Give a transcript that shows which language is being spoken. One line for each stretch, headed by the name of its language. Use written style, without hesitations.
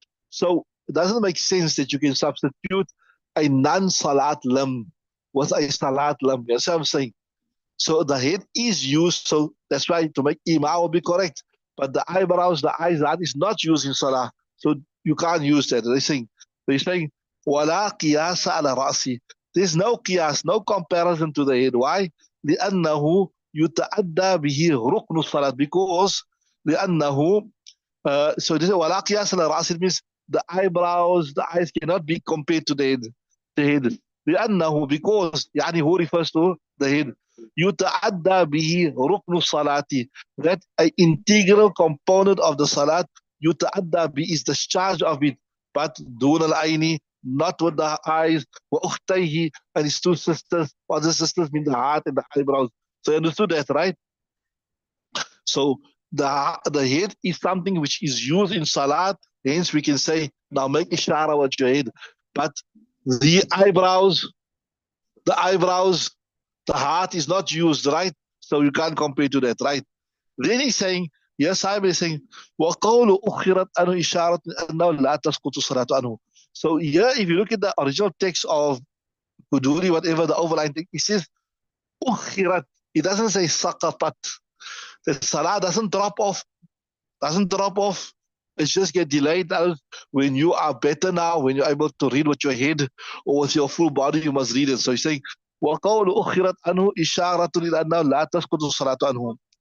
English: So it doesn't make sense that you can substitute a non-salat limb with a salat limb. That's what I'm saying. So the head is used, so that's why to make imam will be correct. But the eyebrows, the eyes, that is not used in salah. So you can't use that. They're saying,
Arabic: وَلَا قِيَاسَ عَلَى رَأْسِ.
English: There's no qiyas, no comparison to the head. Why?
Arabic: لِأَنَّهُ يُتَعَدَّى بِهِ رُكْنُ الصَّلَاةِ.
English: Because
Arabic: لِأَنَّهُ
English: so this is
Arabic: وَلَا قِيَاسَ عَلَى رَأْسِ.
English: It means the eyebrows, the eyes cannot be compared to the head.
Arabic: لأنه,
English: because
Arabic: يعني
English: who refers to the head.
Arabic: يتعدى به ركن الصلاة.
English: That an integral component of the salat.
Arabic: يتعدى به
English: is the charge of it. But
Arabic: دون العين,
English: not with the eyes.
Arabic: وأختيه,
English: and his 2 sisters. What the sisters mean the heart and the eyebrows. So you understood that, right? So the head is something which is used in salat. Hence we can say, now make ishara with your head. But the eyebrows, the heart is not used, right? So you can't compare to that, right? Then he's saying, yes, I'm saying,
Arabic: وَقَوْلُ أُخِّرَتْ أَنْهُ إِشَارَةٌ أَنَّهُ لَا تَسْقُطُ الصَّلَاةُ عَنْهُ.
English: So here, if you look at the original text of Kuduri, whatever the overline text, it says,
Arabic: أُخِّرَتْ.
English: It doesn't say
Arabic: سَقَطَتْ.
English: The salah doesn't drop off. It's just get delayed. When you are better now, when you're able to read with your head or with your full body, you must read it. So he's saying,
Arabic: وَقَوْلُ أُخِّرَتْ أَنْهُ إِشَارَةٌ إِلَى أَنَّهُ لَا تَسْقُطُ الصَّلَاةُ عَنْهُ.